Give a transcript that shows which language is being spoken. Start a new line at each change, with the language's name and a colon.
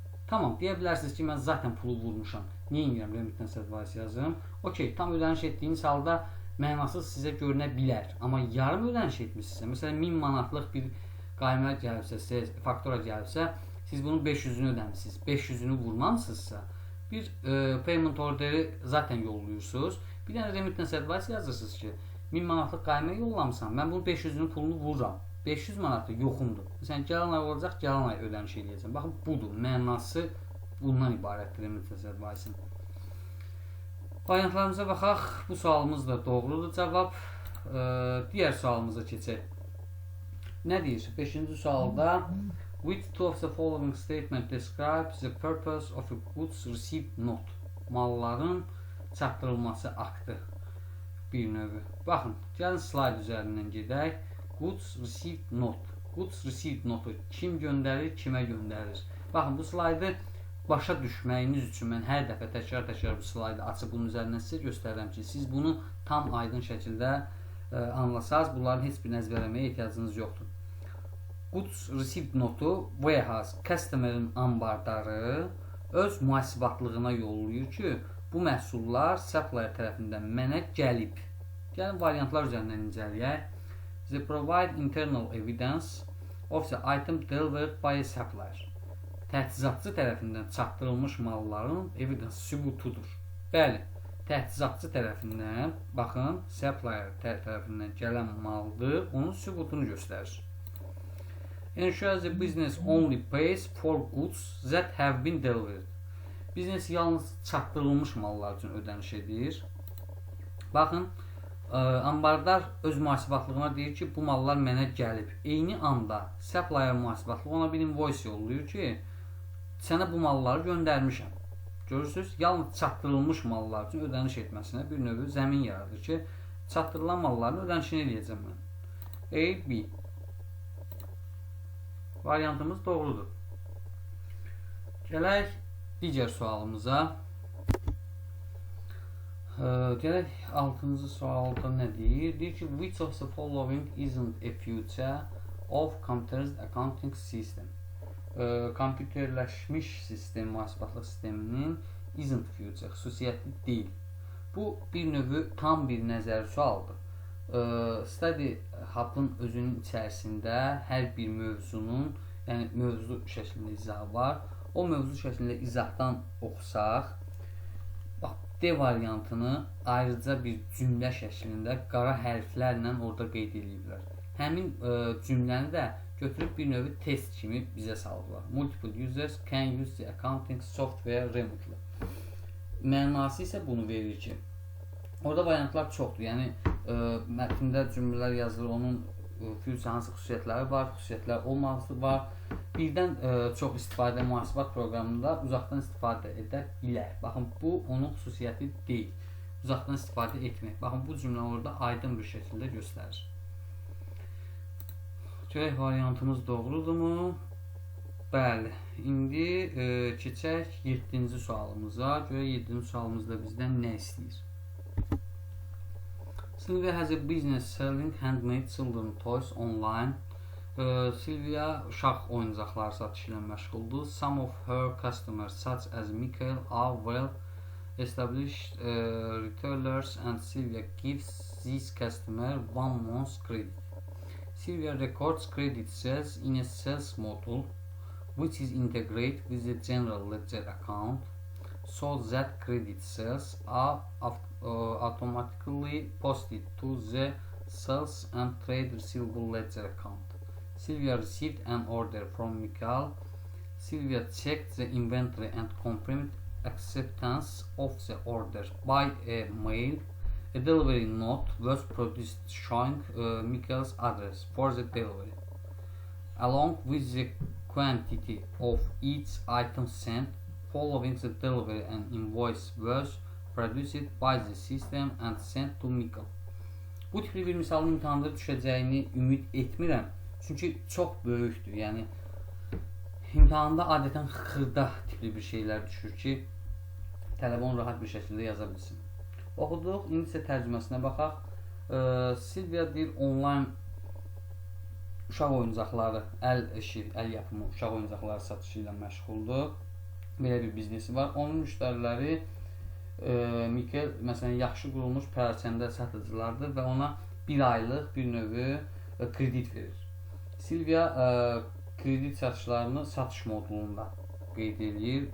Azerbaijani: Tamam, deyə bilərsiniz ki, mən zaten pulu vurmuşam. Niyə indirəm remittance advice yazım? Okey, tam ödəniş etdiyiniz halda mənasız sizə görünə bilər. Amma yarım ödəniş etmişsinizsə, məsələn 1000 manatlıq bir qaymə gəlibsə, faktura gəlibsə, siz bunun 500'ünü ödəmişsiniz. 500'ünü vurmamısınızsa, bir payment orderi zaten yollayırsınız. Bir dənə remittance advice yazırsınız ki, 1000 manatlıq qaymə yollamışam, mən bunun 500'ünün pulunu vururam. 500 manatı yoxumdur. Məsələn, gələn ay olacaq, gələn ay ödəniş eləyəcəm. Baxın, budur. Mənası bundan ibarətdir remittance advice-in. Variantlarımıza baxaq. Bu sualımız da doğrudur cavab. Digər sualımıza keçək. Nə deyir? 5-ci sualda
English: which two of the following statement describes the purpose of a goods received note?
Azerbaijani: Malların çatdırılması aktı bir növü. Baxın, gəlin slayd üzərindən gedək. Goods received note. Goods received note kim göndərir, kimə göndərir? Baxın, bu slaydı başa düşməyiniz üçün mən hər dəfə təkrar bu slaydı açıb bunun üzərindən sizə göstərirəm ki, siz bunu tam aydın şəkildə anlasaz, bunların heç birini əzbərləməyə ehtiyacınız yoxdur. Goods received notu warehouse, customer'ın ambardarı öz mühasibatlığına yollayır ki, bu məhsullar supplier tərəfindən mənə gəlib. Gəlin variantlar üzərindən incələyək.
English: They provide internal evidence of the item delivered by a supplier.
Azerbaijani: Təchizatçı tərəfindən çatdırılmış malların evidence sübutudur. Bəli, təchizatçı tərəfindən, baxın, supplier tərəfindən gələn maldır, onun sübutunu göstərir.
English: Ensures the business only pays for goods that have been delivered.
Azerbaijani: Biznes yalnız çatdırılmış mallar üçün ödəniş edir. Baxın, ambardar öz mühasibatlığına deyir ki, bu mallar mənə gəlib. Eyni anda supplier mühasibatlığı ona bir invoice yollayır ki, sənə bu malları göndərmişəm. Görürsünüz, yalnız çatdırılmış mallar üçün ödəniş etməsinə bir növ zəmin yaradır ki, çatdırılan malların ödənişini eləyəcəm mən. A, B. Variantımız doğrudur. Gələk digər sualımıza. Gələk 6-cı sualda nə deyir? Deyir ki,
English: which of the following isn't a future of computerized accounting system?
Azerbaijani: Kompüterləşmiş sistem, mühasibatlıq sisteminin
English: isn't future,
Azerbaijani: xüsusiyyətli deyil. Bu bir növü tam bir nəzəri sualdır. Study Hub-ın özünün içərisində hər bir mövzunun, yəni mövzu şəklində izahı var. O mövzu şəklində izahdan oxusaq, bax, D variantını ayrıca bir cümlə şəklində qara hərflərlə orada qeyd ediblər. Həmin cümləni də götürüb bir növ test kimi bizə saldılar.
English: Multiple users can use the accounting software remotely.
Azerbaijani: Mənası isə bunu verir ki, orada variantlar çoxdur. Yəni, mətndə cümlələr yazılır, onun future hansı xüsusiyyətləri var, xüsusiyyətlər olmaması var. Birdən çox istifadə mühasibat proqramında uzaqdan istifadə edə bilər. Baxın, bu onun xüsusiyyəti deyil. Uzaqdan istifadə etmək. Baxın, bu cümlə orada aydın bir şəkildə göstərir. Görək, variantımız doğrudurmu? Bəli. İndi keçək 7-ci sualımıza. Görək, 7-ci sualımızda bizdən nə istəyir?
English: Sylvia has a business selling handmade children toys online.
Azerbaijani: Silvia uşaq oyuncaqları satışı ilə məşğuldur.
English: Some of her customers, such as Michael, are well established retailers, and Silvia gives these customers 1 month's credit. Silvia records credit sales in a sales model, which is integrated with the general ledger account, so that credit sales are automatically posted to the sales and trade receivable ledger account. Silvia received an order from Michael. Silvia checked the inventory and confirmed acceptance of the order by a mail. A delivery note was produced showing Michael's address for the delivery, along with the quantity of each item sent. Following the delivery, an invoice was produced by the system and sent to Michael.
Azerbaijani: Bu tipli bir misalın imtahanda düşəcəyini ümid etmirəm. Çünki çox böyükdür. Yəni imtahanda adətən xırda tipli bir şeylər düşür ki, tələbə onu rahat bir şəkildə yaza bilsin. Oxuduq, indi isə tərcüməsinə baxaq. Silvia deyir, onlayn uşaq oyuncaqları, əl işi, əl yapımı uşaq oyuncaqları satışı ilə məşğuldur. Belə bir biznesi var. Onun müştəriləri Michael, məsələn, yaxşı qurulmuş pərakəndə satıcılardır və ona bir aylıq bir növü kredit verir. Silvia kredit satışlarını satış modulunda qeyd edir.